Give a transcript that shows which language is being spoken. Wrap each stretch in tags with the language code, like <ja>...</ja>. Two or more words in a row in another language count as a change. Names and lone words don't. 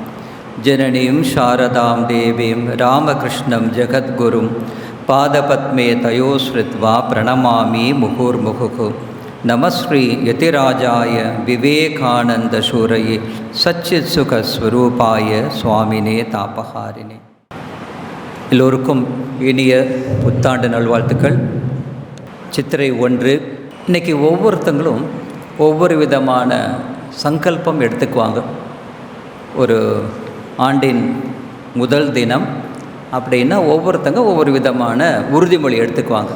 <sa>जननीं शारदां देवीं रामकृष्णं जगद्गुरुं पादपद्मे तयोश्रित्वा प्रणमामि मुहुर्मुहुः। नमस्श्री यतिराजाय विवेकानन्दशूरये सच्चित्सुखस्वरूपाय स्वामिने तापहारिणे।</sa> <ta>எல்லோருக்கும் இனிய புத்தாண்டு நல்வாழ்த்துக்கள். சித்திரை 1. இன்றைக்கி ஒவ்வொருத்தங்களும் ஒவ்வொரு விதமான சங்கல்பம் எடுத்துக்குவாங்க. ஒரு ஆண்டின் முதல் தினம் அப்படின்னா ஒவ்வொருத்தங்க ஒவ்வொரு விதமான உறுதிமொழி எடுத்துக்குவாங்க.</ta>